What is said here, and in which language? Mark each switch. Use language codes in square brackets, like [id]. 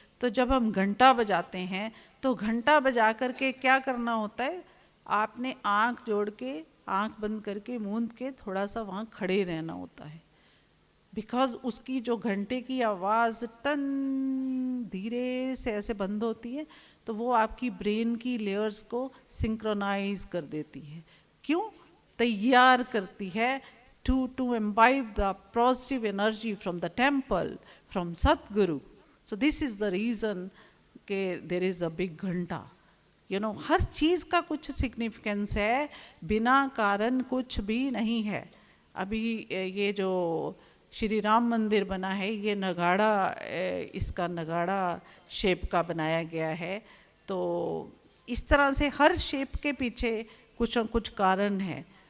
[hi] तो जब हम घंटा बजाते हैं तो घंटा बजा करके क्या करना होता है, आपने आँख जोड़ के, आँख बंद करके, मूंद के थोड़ा सा वहाँ खड़े रहना होता है। बिकॉज उसकी जो घंटे की आवाज़ टन धीरे से ऐसे बंद होती है तो वो आपकी ब्रेन की लेयर्स को सिंक्रोनाइज कर देती है। क्यों? तैयार करती है [en] to imbibe the positive energy from the temple, from Satguru. So this is the reason कि there is a big घंटा। You know, [hi] हर चीज़ का कुछ सिग्निफिकेंस है, बिना कारण कुछ भी नहीं है। अभी ये जो श्री राम मंदिर बना है ये नगाड़ा, इसका नगाड़ा शेप का बनाया गया है। तो इस तरह से हर शेप के पीछे कुछ न कुछ कारण है।